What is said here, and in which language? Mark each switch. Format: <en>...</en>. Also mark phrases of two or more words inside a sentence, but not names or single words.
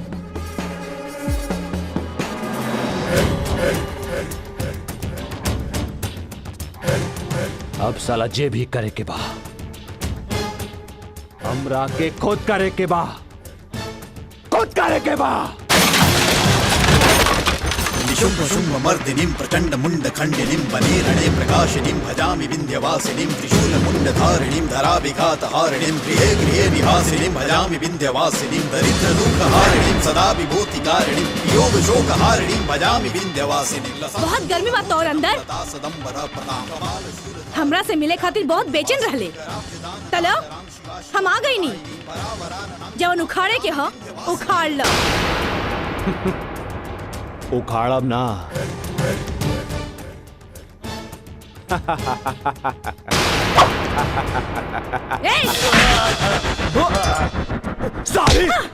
<bho>अब साला जे भी करे के बा हमरा के खुद करे के बा, खुद करे के बा।</bho> <sa>शुंभ शुंभ मर्दिनीं प्रचंड मुंड खंडिनीं बने रणे प्रकाशिनीं भजामि विंध्यवासिनीं त्रिशूल मुंड धारिणीं धराभिघात हारिणीं गृहे गृहे निवासिनीं भजामि विंध्यवासिनीं दरिद्र दुख हारिणीं सदा विभूतिकारिणीं योग शोक हारिणीं भजामि विंध्यवासिनीं।</sa> <bho>बहुत गर्मी बात और अंदर हमरा से मिले खातिर बहुत बेचैन रहले। चलो हम आ गई नी, जवन उखाड़े के ह उखाड़ लो। उखाड़ब ना। साली!</bho>